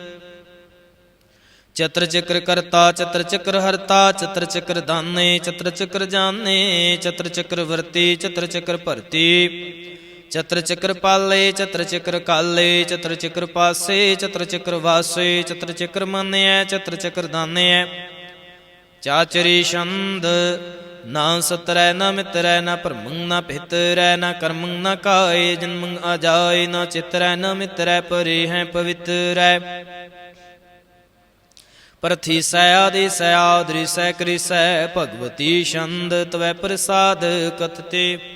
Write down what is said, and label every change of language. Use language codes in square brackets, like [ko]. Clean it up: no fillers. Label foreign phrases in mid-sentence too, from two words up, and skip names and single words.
[bra] चत्र चक्र करता चत्र चक्र हरता चत्र चक्र दाने चत्र चक्र जाने चत्र चक्र वर्ती चत्र चक्र भरती चत्र चक्र पाले चत्र चक्र काले चत्र चक्र पासे चत्र चक्र वासे चत्र चक्र माने चत्र चक्र दाने चाचरी छंद ਨਾ ਸਤਰੈ ਨਾ ਮਿਤਰੈ ਨਾ ਭਰਮੰ ਨਾ ਭਿਤਰੈ ਨਾ ਕਰਮੰ ਨਾ ਕਾਏ ਜਨਮੰ ਆਜਾਏ ਨਾ ਚਿਤਰੈ ਨਾ ਮਿਤਰੈ ਪਰੇ ਹੈ ਪਵਿੱਤਰੈ ਪ੍ਰਥੀਸੈ ਆਦਿਸੈ ਆਦਰਿਸੈ ਕ੍ਰਿਸੈ ਭਗਵਤੀ ਛੰਦ ਤਵੈ ਪ੍ਰਸਾਦ ਕਥਤੇ